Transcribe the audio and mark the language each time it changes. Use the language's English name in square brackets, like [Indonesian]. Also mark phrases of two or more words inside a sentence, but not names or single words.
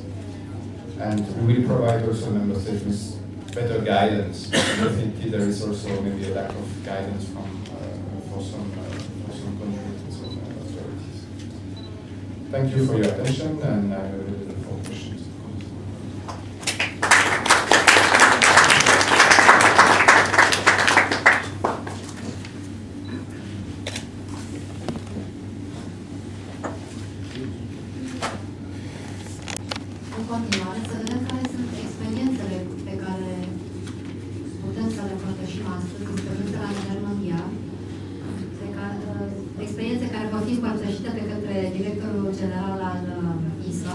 [English] And we will provide also member states with better guidance. Definitely there is also maybe a lack of guidance for some thank you for your attention, and I'm available for questions. [Romanian] În continuare, să vedem care sunt experiențele pe care putem să le împărtășim astăzi, experiențe la nivel mondial, experiențe care vor fi împărtășite de către directorul general al ISWA.